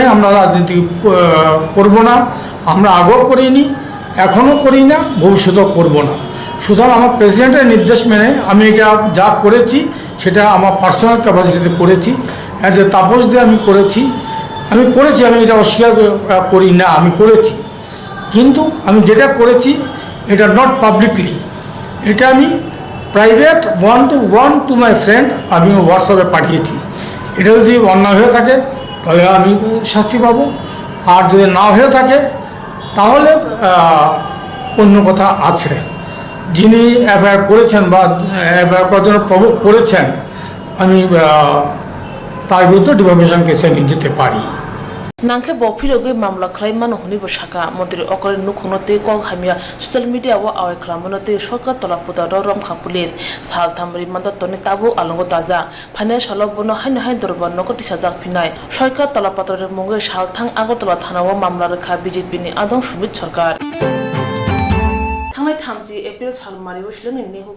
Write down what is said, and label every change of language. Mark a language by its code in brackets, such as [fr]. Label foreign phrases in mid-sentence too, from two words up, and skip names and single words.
[bn] আমরা রাজনীতি করব না আমরা আগেও করিনি এখনও করি না ভবিষ্যতেও করব না সুতরাং আমার প্রেসিডেন্টের নির্দেশ মেনে আমি এটা যা করেছি সেটা আমার [en] personal capacity [bn] করেছি [en] as a [bn] তাপস দিয়ে আমি করেছি আমি এটা অস্বীকার করি না আমি করেছি কিন্তু আমি যেটা করেছি এটা [en] not publicly [bn] এটা আমি [en] private 1 to 1 to my friend [bn] আমি হোয়াটসঅ্যাপে পাঠিয়েছি এটা যদি অন্যায় হয়ে থাকে তাহলে আমি শাস্তি পাবো আর যদি না হয়ে থাকে তাহলে অন্য কথা আছে যিনি এফআইআর করেছেন বা এফআইআর করার জন্য প্রভোগ করেছেন আমি তার বিরুদ্ধে ডিফামেশন কেসে নিয়ে যেতে পারি [trp] Nangke bophiroge mamla khlaimano hunibo shaka montri okore nukhonote kok hamia social media wa awe khlamonote shortcut tolapuda rom kha police sal thamri manda toni tabu alongo taja phane shalobono hain dorban nokoti sajak phinai shortcut tolapatore munge salthang agotola thanawo mamla rekha BJP ni adong sumit sarkar Thangai thamji April salmari wishlang ni Nehu